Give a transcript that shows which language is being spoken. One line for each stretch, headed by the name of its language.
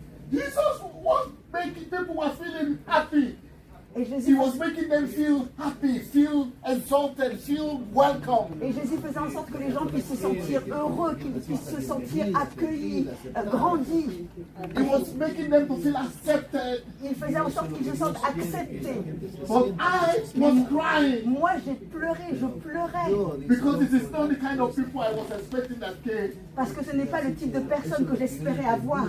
English: Jesus was making people were feeling happy.
French: Et
English: He
French: Jésus,
English: was making them feel happy, feel exalted, feel welcome.
French: et Jésus faisait en sorte que les gens puissent se sentir heureux, qu'ils puissent se sentir accueillis, grandis.
English: He was making them to feel accepted.
French: Il faisait en sorte qu'ils se sentent acceptés.
English: But I was crying
French: Moi, j'ai pleuré, je pleurais.
English: because this is not the kind of people I was expecting that came.
French: Parce que ce n'est pas le type de personne que j'espérais avoir.